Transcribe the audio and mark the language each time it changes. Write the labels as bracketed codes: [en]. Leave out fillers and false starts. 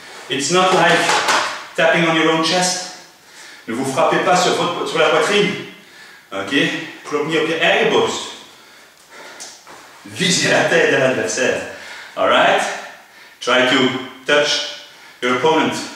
[en] It's not like tapping on your own chest. [fr] Ne vous frappez pas sur la poitrine. [en] Ok? [nl] Klop niet op je eigen borst. [fr] Visez la tête de l'adversaire. [en] Alright? Try to touch your opponent.